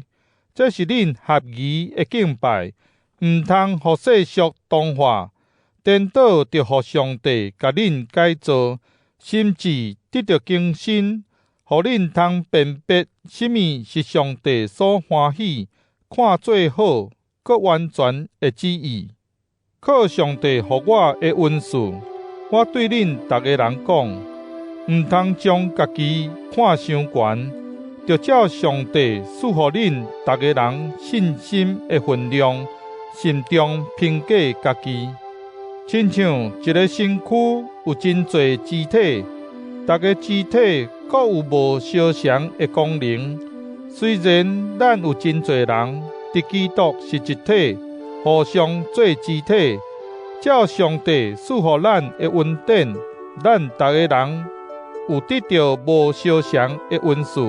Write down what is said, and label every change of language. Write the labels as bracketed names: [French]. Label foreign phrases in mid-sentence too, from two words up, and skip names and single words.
[Min Nan Chinese] 这是恁合宜的敬拜，毋通互世俗同化，颠倒着互上帝甲恁改造，心智得到更新，互恁通辨别什么是上帝所欢喜、看做好、搁完全的旨意。靠上帝互我的恩赐，我对恁逐个人讲，毋通将家己看伤悬，着照上帝赐互恁逐个人信心的分量，慎重评价家己。亲像一个身躯有真侪肢体，逐个肢体各有无相同的功能。虽然咱有真侪人，伫基督是一体，互相做肢体，照上帝赐予咱的恩典，咱逐个人有得到无相同的恩赐。